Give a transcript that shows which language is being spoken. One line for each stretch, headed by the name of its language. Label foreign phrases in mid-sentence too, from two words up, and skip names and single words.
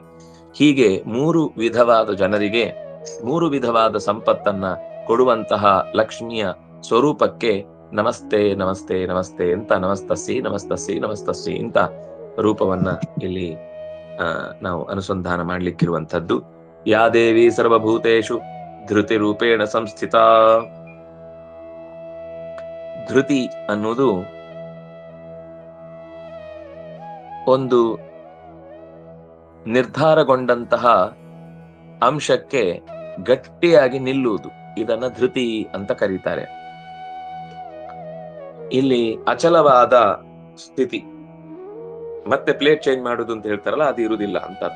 Kannada: ಹೀಗೆ 3 ವಿಧವಾದ ಜನರಿಗೆ 3 ವಿಧವಾದ ಸಂಪತ್ತನ್ನ ಕೊಡುವಂತಹ ಲಕ್ಷ್ಮಿಯ ಸ್ವರೂಪಕ್ಕೆ ನಮಸ್ತೆ ನಮಸ್ತೆ ನಮಸ್ತೆ ಅಂತ ನಮಸ್ತಸ್ಸಿ ನಮಸ್ತಸ್ಸಿ ನಮಸ್ತಸ್ಸಿ ಅಂತ ರೂಪವನ್ನ ಇಲ್ಲಿ ನಾವು ಅನುಸಂಧಾನ ಮಾಡ್ಲಿಕ್ಕಿರುವಂಥದ್ದು.
Sanskrit: ಯಾ ದೇವಿ ಸರ್ವಭೂತೇಷು ಧೃತಿ ರೂಪೇಣ ಸಂಸ್ಥಿತ.
Kannada: ಧೃತಿ ಅನ್ನೋದು ಒಂದು ನಿರ್ಧಾರಗೊಂಡಂತಹ ಅಂಶಕ್ಕೆ ಗಟ್ಟಿಯಾಗಿ ನಿಲ್ಲುವುದು, ಇದನ್ನ ಧೃತಿ ಅಂತ ಕರೀತಾರೆ. ಇಲ್ಲಿ ಅಚಲವಾದ ಸ್ಥಿತಿ, ಮತ್ತೆ
English: plate change
Kannada: ಮಾಡುದು ಅಂತ ಹೇಳ್ತಾರಲ್ಲ, ಅದು ಇರುವುದಿಲ್ಲ ಅಂತ ಅರ್ಥ.